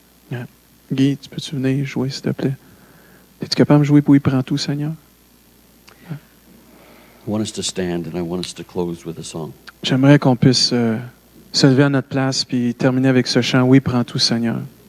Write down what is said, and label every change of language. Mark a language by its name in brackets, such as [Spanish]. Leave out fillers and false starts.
[French] Yeah. Guy, tu peux-tu venir jouer, s'il te plaît? Es-tu capable de jouer pour Il prend tout, Seigneur? [English] I want us to stand and I want us to close with a song. [French] J'aimerais qu'on puisse se lever à notre place puis terminer avec ce chant. Oui, prends tout, Seigneur.